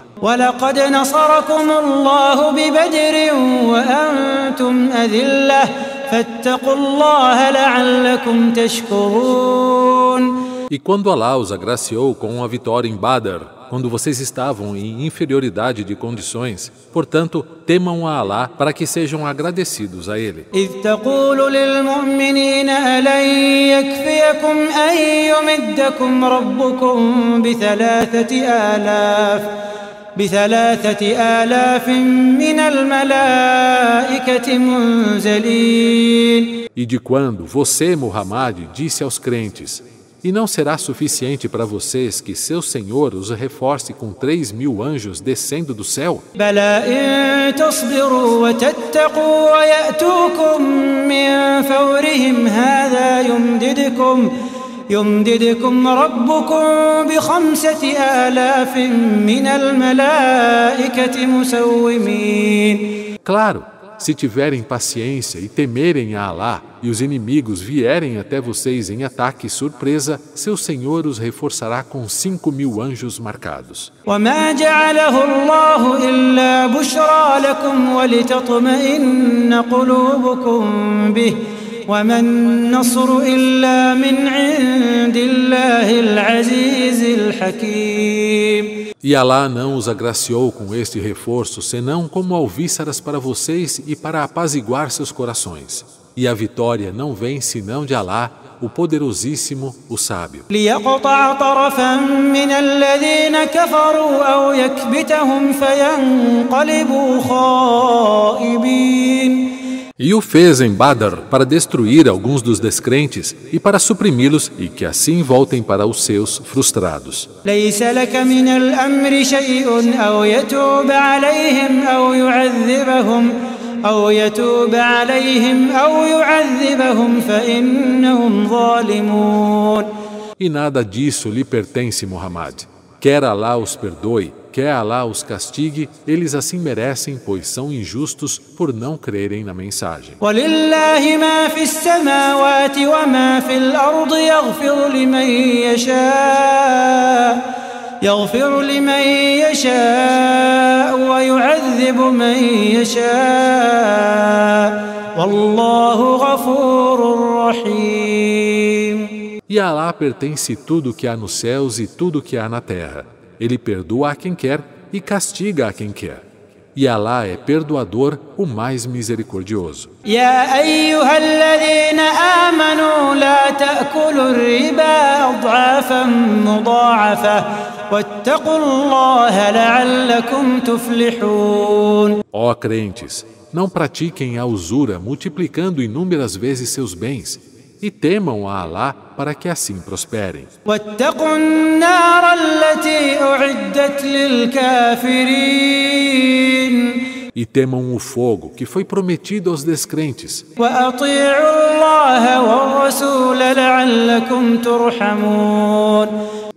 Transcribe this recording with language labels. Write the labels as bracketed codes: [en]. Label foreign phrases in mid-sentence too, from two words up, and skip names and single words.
[ar] ولقد نصركم الله ببدر وأنتم أذلة فاتقوا الله لعلكم تشكرون. [pt] E quando Alá os agraciou com a vitória em Badr, quando vocês estavam em inferioridade de condições, portanto, temam a Alá para que sejam agradecidos a Ele. [ar] إذ تقول للمؤمنين ألن يكفيكم أن يمدكم ربكم بثلاثة آلاف من الملائكة منزلين. [pt] E de quando você, Muhammad, disse aos crentes: e não será suficiente para vocês que seu Senhor os reforce com 3.000 anjos descendo do céu? [ar] بلى إن تصبروا وتتقوا ويأتوكم من فورهم هذا يمددكم ربكم ب5,000 من الملائكة مسومين. [pt] Claro, se tiverem paciência e temerem a Alá, e os inimigos vierem até vocês em ataque surpresa, seu Senhor os reforçará com 5.000 anjos marcados. [ar] وما جعله الله إلا بشرى لكم ولتطمئن قلوبكم به وما النصر إلا من عند الله العزيز الحكيم. [pt] E Alá não os agraciou com este reforço, senão como alvíceras para vocês e para apaziguar seus corações. E a vitória não vem senão de Alá, o poderosíssimo, o sábio. [ar] ليقطع طرفا من الذين كفروا أو يكبتهم فينقلبوا خائبين. [pt] E o fez em Badr para destruir alguns dos descrentes e para suprimi-los e que assim voltem para os seus frustrados. [ar] ليس لك من الأمر شيء أو يتوب عليهم أو يعذبهم فإنهم ظالمون. [pt] E nada disso lhe pertence, Muhammad. Quer Alá os perdoe, quer Alá os castigue, eles assim merecem, pois são injustos por não crerem na mensagem. [ar] ولله ما في السماوات وما في الأرض يغفر لمن يشاء ويعذب من يشاء والله غفور رحيم. [pt] E a Alá pertence tudo que há nos céus e tudo que há na terra. Ele perdoa a quem quer e castiga a quem quer. E Alá é perdoador, o mais misericordioso. [ar] يا أيها الذين آمنوا لا تأكلوا الربا أضعافا مضاعفة واتقوا الله لعلكم تفلحون. [pt] Ó crentes, não pratiquem a usura multiplicando inúmeras vezes seus bens e temam a Alá para que assim prosperem. [ar] واتقوا النار التي أعدت للكافرين. [pt] E temam o fogo que foi prometido aos descrentes. [ar] وأطيعوا الله والرسول لعلكم ترحمون.